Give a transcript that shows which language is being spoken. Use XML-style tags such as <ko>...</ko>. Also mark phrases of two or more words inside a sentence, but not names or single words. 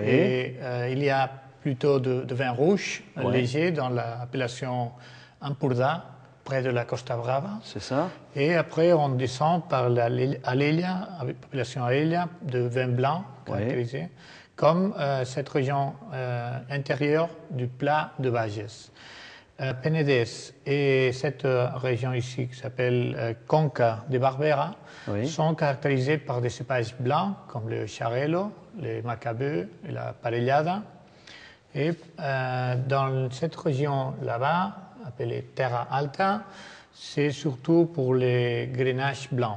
<fr>Et il y a plutôt de vin rouge léger dans l'appellation Empordà, près de la Costa Brava. C'est ça. Et après, on descend par l'Alella, l'appellation Alella, de vin blanc caractérisé, comme cette région intérieure du plat de Bages. Penedès et cette région ici qui s'appelle Conca de Barbera sont caractérisées par des cépages blancs comme le Xarel·lo, le Macabeu et la Parellada. Et dans cette région là-bas, appelée Terra Alta, c'est surtout pour les grenaches blancs.</fr>